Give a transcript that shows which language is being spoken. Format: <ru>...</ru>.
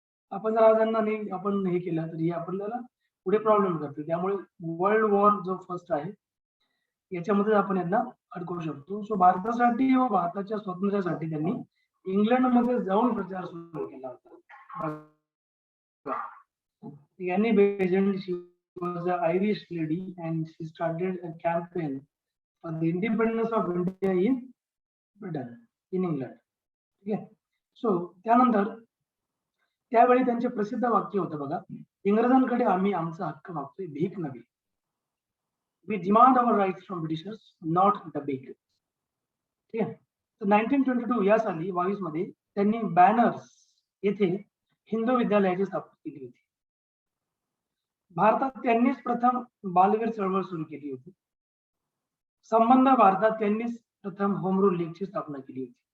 <mr>आपण जर आज यांना नाही आपण हे केलं तर हे आपल्याला पुढे प्रॉब्लेम करते. त्यामुळे वर्ल्ड वॉर जो फर्स्ट आहे याच्यामध्ये आपण यांना अडकवू शकतो. सो भारतासाठी व भारताच्या स्वातंत्र्यासाठी त्यांनी इंग्लंडमध्ये जाऊन प्रचार सुरू केला होता.</mr> <en>Annie Besant, she was an Irish lady and she started a campaign for the independence of India in Britain, in England.</en> <mr>ठीक आहे. सो त्यानंतर त्यावेळी त्यांचे प्रसिद्ध वाक्य होतं बघा, इंग्रजांकडे आम्ही आमचा हक्क मागतोय, भीक नव्हे.</mr> <en>We demand our rights from Britishers, not the big.</en> <mr>ठीक आहे. तर 1922 या साली 22 मध्ये त्यांनी बॅनर्स येथे हिंदू विद्यालयाची स्थापना केली होती. भारतात त्यांनीच प्रथम बालवीर चळवळ सुरू केली होती. संबंध भारतात त्यांनीच प्रथम होम रूल लीगची स्थापना केली होती.</mr>